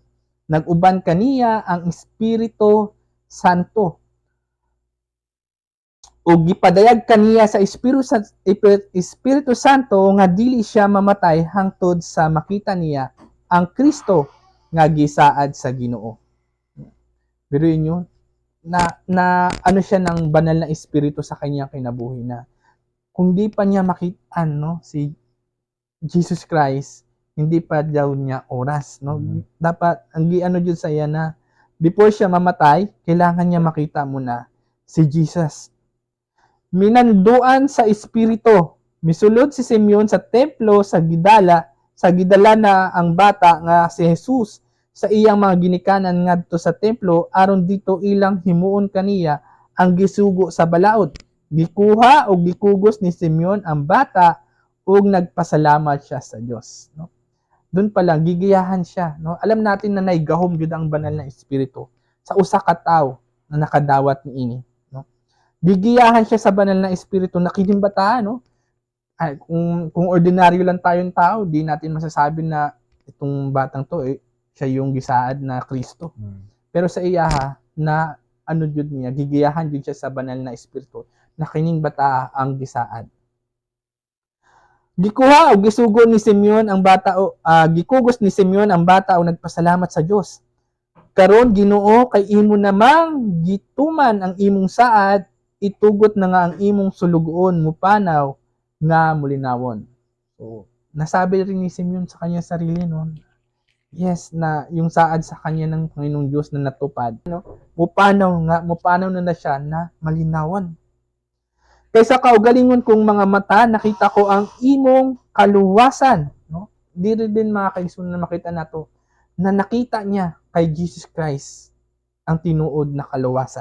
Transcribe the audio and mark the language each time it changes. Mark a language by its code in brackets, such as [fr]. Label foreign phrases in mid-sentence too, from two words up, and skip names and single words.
[ceb] Naguban kaniya ang Espiritu Santo. O gipadayag kaniya sa Espiritu Santo nga dili siya mamatay hangtod sa makita niya ang Kristo nga gisaad sa Ginoo. [tl] Pero yun na ano siya ng banal na espiritu sa kanyang kinabuhi na kung di pa niya makita si Jesus Christ, hindi pa daw niya oras, no? [ceb] Dapat ang giano jud sa iya na before siya mamatay, [tl] kailangan niya makita muna [ceb] si Jesus. Minanduan sa espiritu, misulod si Simeon sa templo sa gidala na ang bata nga si Jesus sa iyang mga ginikanan ngadto sa templo aron dito ilang himuon kaniya ang gisugo sa balaod. Gikuha o gikugos ni Simeon ang bata ug nagpasalamat siya sa Dios, no? [tl] Doon pa lang [ceb] gigiyahan siya, no? [tl] Alam natin na [ceb] naigahom gyud ang banal na espiritu sa usa ka tawo na nakadawat niini, no? Gigiyahan siya sa banal na espiritu na kining bata, no? [tl] Ay, kung ordinaryo lang tayong tao, di natin masasabi na itong batang to siya yung gisaad na Kristo. [ceb] Pero sa iyaha na ano jud niya, gigiyahan jud siya sa banal na espiritu na kining bata ang gisaad. Gikuha o gisugo ni Simeon ang bata o gikugos ni Simeon ang bata o nagpasalamat sa Dios. Karon Ginoo kay imo namang gituman ang imong saad, itugot na nga ang imong sulugoon mupanaw nga mulinawon. So, [tl] nasabi rin ni Simeon sa kanya sarili noon. Yes, na yung saad sa kanya ng Panginoong Diyos na natupad, no? [ceb] Mupanaw na siya na malinawan. Kaysa kaugalingon kong mga mata, nakita ko ang imong kaluwasan, no? Diri din mga kaigsoon na makita nato na nakita niya kay Jesus Christ ang tinuod na kaluwasan.